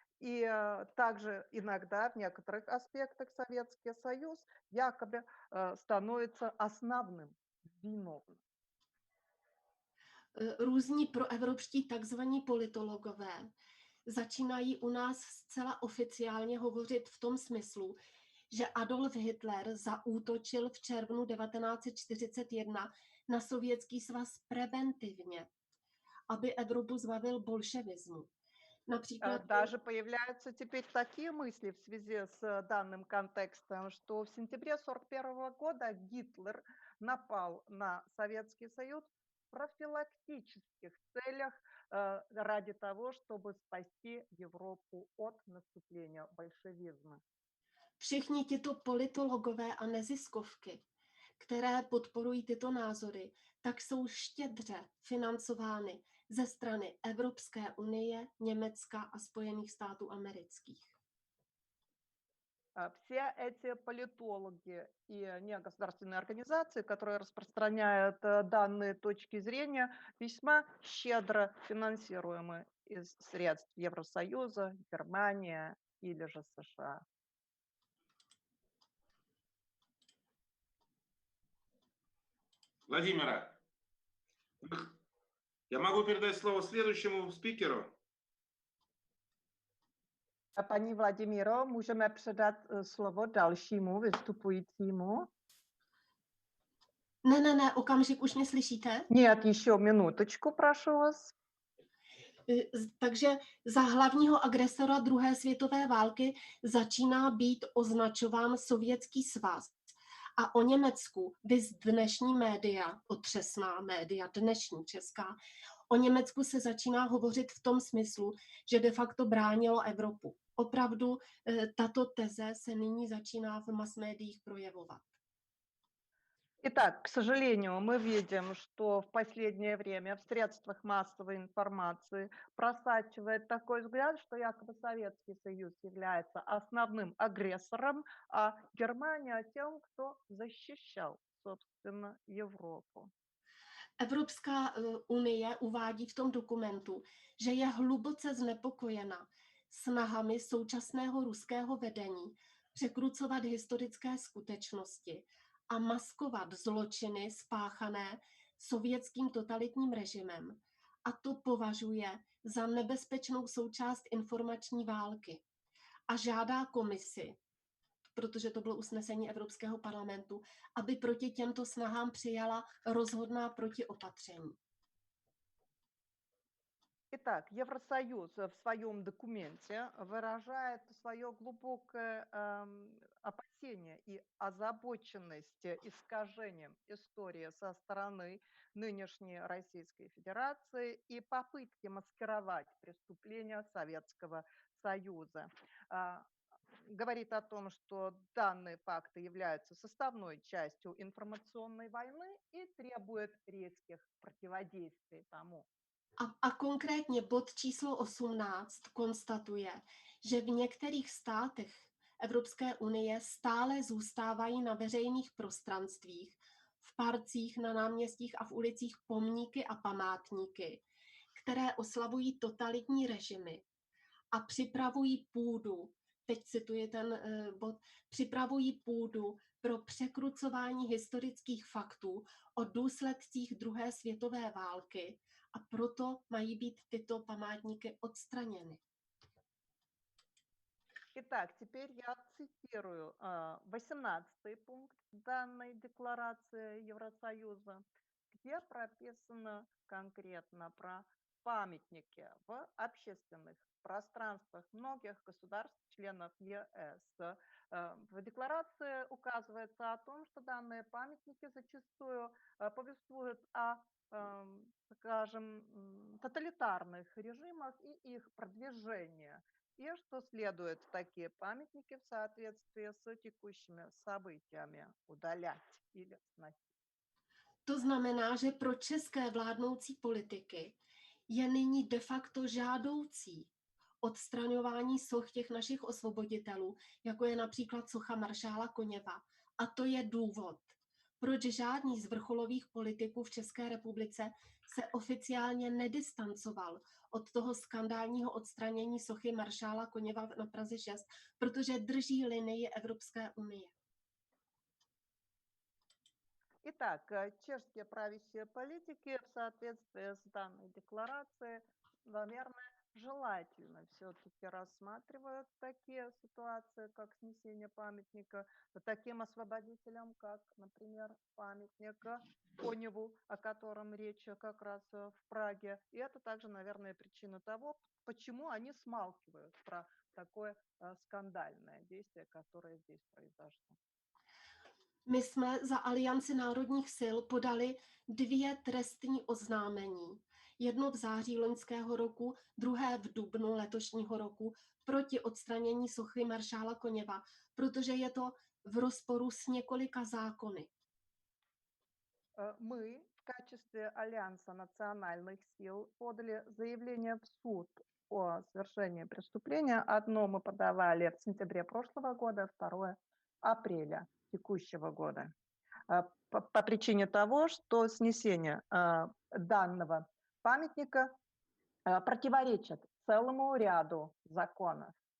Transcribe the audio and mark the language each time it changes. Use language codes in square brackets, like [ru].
[ru] И также иногда в некоторых аспектах Советский Союз якобы становится основным виновным. [cs] Různí proevropští takzvaní politologové začínají u nás zcela oficiálně hovořit v tom smyslu, že Adolf Hitler zaútočil v červnu 1941 na Sovětský svaz preventivně, aby Evropu zbavil bolševismu. [ru] Например, даже появляются теперь такие мысли в связи с данным контекстом, что в сентябре 1941 года Гитлер напал на Советский Союз в профилактических целях ради того, чтобы спасти Европу от наступления большевизма. [cs] Všichni tito politologové a neziskovky, které podporují tyto názory, tak jsou štědře financovány ze strany Evropské unie, Německa a Spojených států amerických. [ru] Все эти политологи и негосударственные организации, которые распространяют данные точки зрения, весьма щедро финансируемы из средств Евросоюза, Германия или же США. Владимира, я могу передать слово следующему спикеру. [cs] A paní Vladimíro, můžeme předat slovo dalšímu vystupujícímu? Ne, okamžik, už mě slyšíte? [ru] Нет, еще минуточку, прошу вас. [cs] Takže za hlavního agresora druhé světové války začíná být označován Sovětský svaz. A o Německu, viz dnešní média, otřesná média, dnešní česká, o Německu se začíná hovořit v tom smyslu, že de facto bránilo Evropu. Opravdu tato teze se nyní začíná v masmédiích projevovat. [ru] Итак, к сожалению, мы видим, что в последнее время в средствах массовой информации просачивает такой взгляд, что якобы Советский Союз является основным агрессором, а Германия тем, кто защищал, собственно, Европу. [cs] Evropská unie uvádí v tom dokumentu, že je hluboce znepokojena snahami současného ruského vedení překrucovat historické skutečnosti a maskovat zločiny spáchané sovětským totalitním režimem. A to považuje za nebezpečnou součást informační války. A žádá komisi, protože to bylo usnesení Evropského parlamentu, aby proti těmto snahám přijala rozhodná protiopatření. [ru] Итак, Евросоюз в своем документе выражает свое глубокое опасение и озабоченность искажением истории со стороны нынешней Российской Федерации и попытки маскировать преступления Советского Союза. Говорит о том, что данные факты являются составной частью информационной войны и требует резких противодействий тому. [cs] A konkrétně bod číslo 18 konstatuje, že v některých státech Evropské unie stále zůstávají na veřejných prostranstvích, v parcích, na náměstích a v ulicích pomníky a památníky, které oslavují totalitní režimy a připravují půdu, teď cituji ten bod, připravují půdu pro překrucování historických faktů o důsledcích druhé světové války a proto mají být tyto památníky odstraněny. [ru] Итак, теперь я цитирую 18-й пункт данной декларации Евросоюза, где прописано конкретно про памятники в общественных пространствах многих государств-членов ЕС. В декларации указывается о том, что данные памятники зачастую повествуют о, скажем, тоталитарных режимах и их продвижении, и что следует такие памятники в соответствии с текущими событиями удалять или сносить. [cs] To znamená, že pro české vládnoucí politiky je nyní de facto žádoucí odstraňování soch těch našich osvoboditelů, jako je například socha maršála Koněva. A to je důvod, proč žádný z vrcholových politiků v České republice se oficiálně nedistancoval od toho skandálního odstranění sochy maršála Koněva na Praze 6, protože drží linii Evropské unie. [ru] Итак, чешские правящие политики в соответствии с данной декларацией, наверное, желательно все-таки рассматривают такие ситуации, как снесение памятника таким освободителям, как, например, памятник Коневу, о котором речь как раз в Праге. И это также, наверное, причина того, почему они смалкивают про такое скандальное действие, которое здесь произошло. [cs] My jsme za Alianci národních sil podali 2 trestní oznámení. Jedno v září loňského roku, druhé v dubnu letošního roku proti odstranění sochy maršála Koněva, protože je to v rozporu s několika zákony. [ru] Мы в качестве Альянса национальных сил подали заявление в суд о совершении преступления. Одно мы подавали в сентябре прошлого года, второе — апреля текущего года. По причине того, что снесение данного памятника противоречит целому ряду законов.